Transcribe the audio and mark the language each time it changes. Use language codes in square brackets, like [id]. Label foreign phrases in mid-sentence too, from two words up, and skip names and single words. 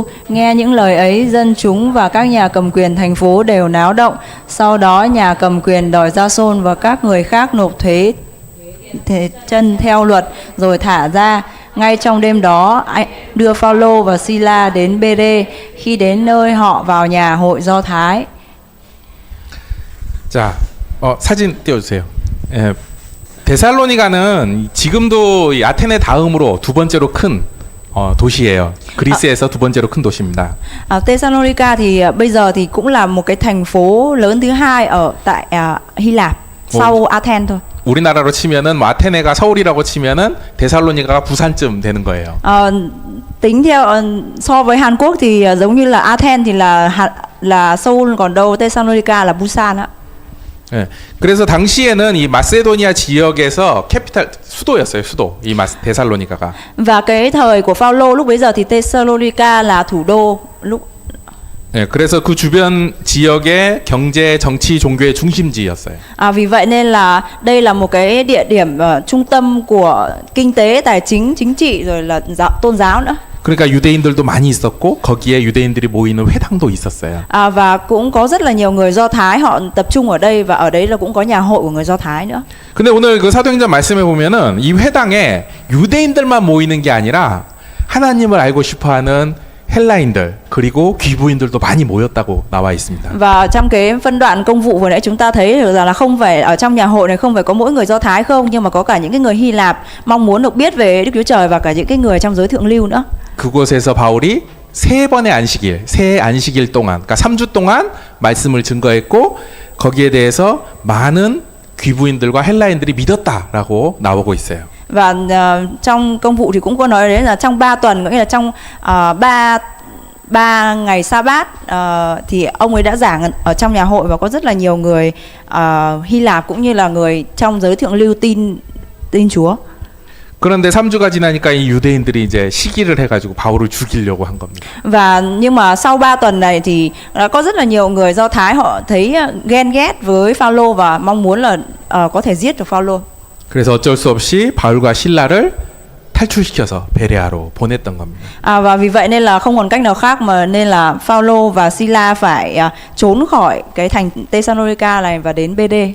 [vi] Nghe những lời ấy, dân chúng và các nhà cầm quyền thành phố đều náo động. Sau đó nhà cầm quyền đòi Gia-sôn và các người khác nộp thuế chân theo luật rồi thả ra. Ngay trong đêm đó, đưa Phaolô và Sila đến Bê-rê. Khi đến nơi, họ vào nhà hội Do Thái. [ko] 자, 사진 띄워주세요. 예, 데살로니가는 지금도 이 아테네 다음으로 두 번째로 큰 도시예요. 그리스에서 두 번째로 큰 도시입니다. [vi] Thessalonica thì bây giờ thì cũng là một cái thành phố lớn thứ hai ở tại Hy Lạp sau Athens thôi. [ko] 우리나라로 치면은 뭐 아테네가 서울이라고 치면은 데살로니가가 부산쯤 되는 거예요. [vi] Tính theo so với Hàn Quốc thì giống như là Athens thì là Seoul, còn đâu Thessalonica là Busan á. [ko] 예. 그래서 당시에는 이 마세도니아 지역에서 캐피탈 수도였어요. 수도. 이 데살로니가가. [vi] Và cái thời của Phaolô lúc bấy giờ thì Thessalonica là thủ đô lúc. [ko] 예. 그래서 그 주변 지역의 경제, 정치, 종교의 중심지였어요. [vi] Vì vậy nên là đây là một cái địa điểm trung tâm của kinh tế, tài chính, chính trị rồi là tôn giáo nữa. [ko] 그러니까 유대인들도 많이 있었고 거기에 유대인들이 모이는 회당도 있었어요. [vi] Và cũng có rất là nhiều người Do Thái họ tập trung ở đây, và ở đấy là cũng có nhà hội của người Do Thái nữa. [ko] 근데 오늘 그 사도행전 말씀에 보면은 이 회당에 유대인들만 모이는 게 아니라 하나님을 알고 싶어하는 헬라인들 그리고 귀부인들도 많이 모였다고 나와 있습니다. [vi] Và trong cái phân đoạn công vụ vừa nãy chúng ta thấy được rằng là không phải ở trong nhà hội này không phải có mỗi người Do Thái không, nhưng mà có cả những cái người Hy Lạp mong muốn được biết về Đức Chúa Trời và cả những cái người trong giới thượng lưu nữa. [ko] 그곳에서 바울이 세 안식일 동안, 그러니까 3주 동안 말씀을 증거했고 거기에 대해서 많은 귀부인들과 헬라인들이 믿었다라고 나오고 있어요. [vi] Và trong công vụ thì cũng có nói đến là trong 3 tuần, nghĩa là trong 3 ngày sa bát thì ông ấy đã giảng ở trong nhà hội, và có rất là nhiều người Hy Lạp cũng như là người trong giới thượng lưu tin Chúa. [ko] 그런데 3주가 지나니까 이 유대인들이 이제 시기를 해가지고 바울을 죽이려고 한 겁니다. [vi] Và nhưng mà sau 3 tuần này thì có rất là nhiều người Do Thái họ thấy ghen ghét với Phaolô và mong muốn là có thể giết được Phaolô. [ko] 그래서 어쩔 수 없이 바울과 실라를 탈출시켜서 베레아로 보냈던 겁니다. [vi] Và vì vậy nên là không còn cách nào khác mà nên là Phaolô và Sila phải trốn khỏi cái thành Thessalonica này và đến Bê-rê.